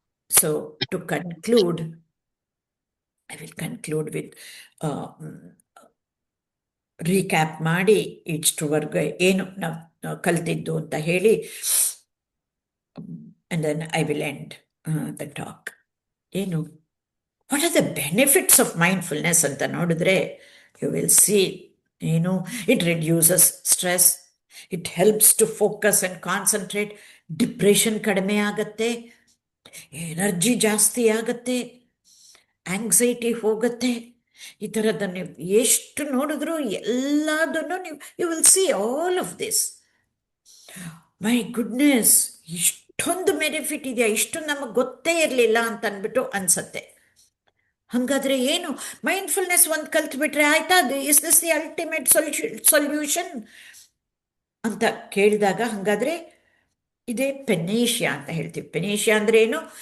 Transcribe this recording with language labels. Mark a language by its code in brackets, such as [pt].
[en] so to conclude, I will conclude with recap [kn] ಮಾಡಿ ಇಷ್ಟುವರೆಗೆ ಏನು ನಾವು ಕಲ್ತಿದ್ದು ಅಂತ ಹೇಳಿ, [en] and then I will end the talk. ಏನು, what are the benefits of mindfulness [kn] ಅಂತ ನೋಡಿದ್ರೆ [en] you will see, ಏನು, it reduces stress, it helps to focus and concentrate, [kn] depression ಕಡಿಮೆ ಆಗತ್ತೆ, ಎನರ್ಜಿ ಜಾಸ್ತಿ ಆಗತ್ತೆ, ಆಂಗ್ಸೈಟಿ ಹೋಗುತ್ತೆ. ಈ ಥರದನ್ನು ನೀವು ಎಷ್ಟು ನೋಡಿದ್ರು ಎಲ್ಲದನ್ನು ನೀವು [en] You will see all of this. My goodness, [kn] ಇಷ್ಟೊಂದು ಬೆನಿಫಿಟ್ ಇದೆಯಾ, ಇಷ್ಟು ನಮಗೆ ಗೊತ್ತೇ ಇರಲಿಲ್ಲ ಅಂತ ಅಂದ್ಬಿಟ್ಟು ಅನ್ಸತ್ತೆ. ಹಾಗಾದ್ರೆ ಏನು ಮೈಂಡ್ಫುಲ್ನೆಸ್ ಒಂದು ಕಲ್ತ್ಬಿಟ್ರೆ ಆಯ್ತಾ, [en] is this the ultimate solution [kn] ಅಂತ ಕೇಳಿದಾಗ, ಹಾಗಾದ್ರೆ ಇದೇ ಪೆನೇಷಿಯಾ ಅಂತ ಹೇಳ್ತೀವಿ. ಪೆನೇಷಿಯಾ ಅಂದ್ರೆ ಏನು?